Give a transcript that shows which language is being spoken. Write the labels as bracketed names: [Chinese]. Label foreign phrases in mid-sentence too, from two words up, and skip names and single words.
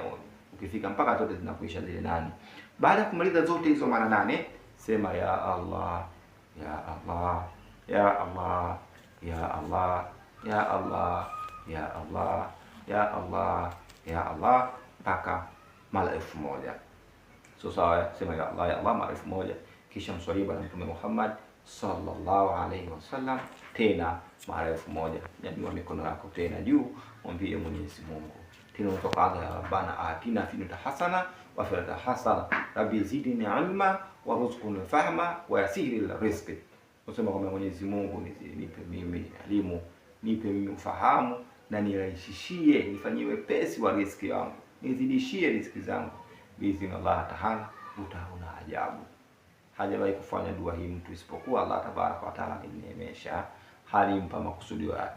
[Swahili] Ukifika mpaka zote zinakuisha zile 8. Baada ya kumaliza zote hizo mara 8, sema [Arabic] يا الله يا الله يا الله يا الله يا الله يا الله يا الله يا الله [Swahili] mpaka mara 1000. So sawa, sema [Arabic] يا الله يا الله [Swahili] mara 1000, kisha mswalie bwana Mtume Muhammad [Arabic] صلى الله عليه وسلم [Swahili] tena mara 1000. Nyanyua mikono yako tena juu, mwambie Mwenyezi Mungu tena kutoka [Arabic] يا ربنا آتنا في الدنيا حسنة وفي الآخرة حسنة رب زدني علما وارزقني فهما ويسر رزقي. [Swahili] Unasema kwa Mwenyezi Mungu, nipe mimi elimu, nipe mimi ufahamu, na nirahisishie, nifanyie wepesi wa riziki yangu, nizidishie riziki zangu. [Arabic] بإذن الله تعالى [Swahili] utaona ajabu. Hajawahi kufanya dua hii mtu isipokuwa [Arabic] الله تبارك وتعالى [Swahili] alimneemesha, halimpa makusudio yake.